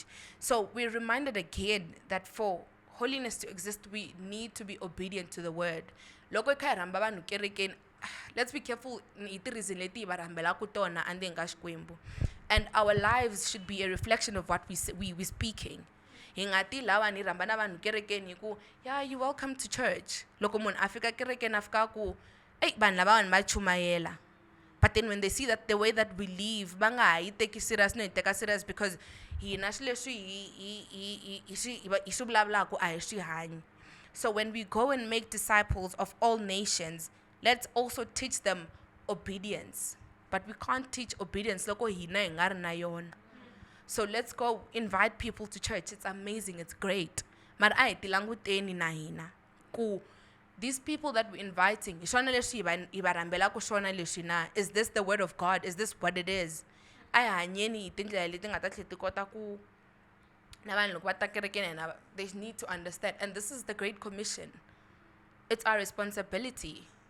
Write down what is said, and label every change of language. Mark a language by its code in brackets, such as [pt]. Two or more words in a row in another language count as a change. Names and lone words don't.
[en] So we're reminded again that for holiness to exist, we need to be obedient to the word. Let's be careful, and our lives should be a reflection of what we're speaking. Yeah, you're welcome to church. [ts] Loko munhu afika kerekeni afika ku, vanhu lava vanhu va chumayela. [en] But then when they see that the way that we live, [ts] banga hi [en] take serious no take serious because [ts] hina swilo leswi hi swi vulavulaka a hi swi hanyi. [en] So when we go and make disciples of all nations, let's also teach them obedience. But we can't teach obedience [ts] loko hina hi nga ri na yona. [en] So let's go invite people to church. It's amazing, it's great. [ts] Mara a hi ti languteni na hina ku [en] these people that we're inviting, is this the word of God? Is this what it is? They need to understand. And this is the Great Commission. It's our responsibility.